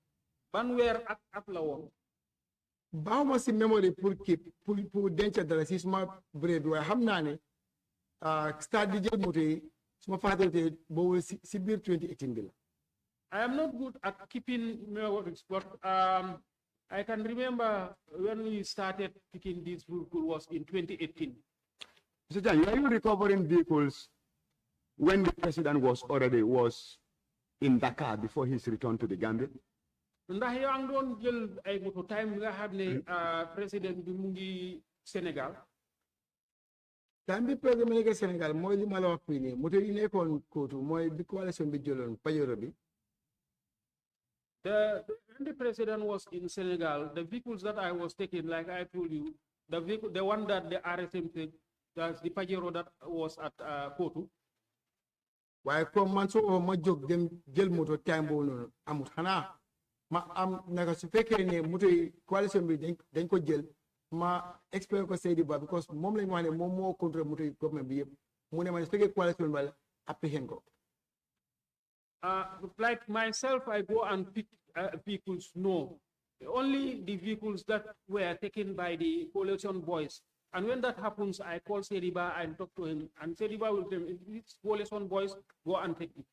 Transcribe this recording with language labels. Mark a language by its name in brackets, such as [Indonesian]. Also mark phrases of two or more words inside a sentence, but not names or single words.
[Wolof] Ban weer at la woon. Baaw ma si memory pour keep pour denc dara si suma brain bi waaye xam naa ne start di jël moto yi suma fàttalee boobu si biir 2018 bi la. [English] I am not good at keeping memories, but I can remember when we started picking this vehicle was in 2018. Mr. Jan, were you recovering vehicles when the president was in Dakar before his return to the Gambia? [Wolof] Ndax yaa ngi doon jël ay moto time bi nga xam ne président bi mu ngi Sénégal. Time bi président bi nekk Sénégal mooy li ma la wax fii nii moto yi nekkoon kootu mooy bi coalition bi jëloon Pajero bi. [English] When the president was in Senegal, the vehicles that I was taking, like I told you, the one that the RSM said, that's the Pajero that was at Kotu. [Wolof] Waaye comme man soo ma jóg dem jël moto time boobu noonu amut xanaa ma am naka su fekkee ne moto yi coalition bi dañ ko jël ma explain ko Seydi Ba because moom lañu wax ne moom moo contrôle moto yi government bi yëpp mu ne ma su fekkee coalition ba la apprehend ko. [English] Like myself, I go and pick vehicles. No, only the vehicles that were taken by the coalition boys. And when that happens, I call Seriba and talk to him. And Seriba will tell me, these coalition boys, go and take it.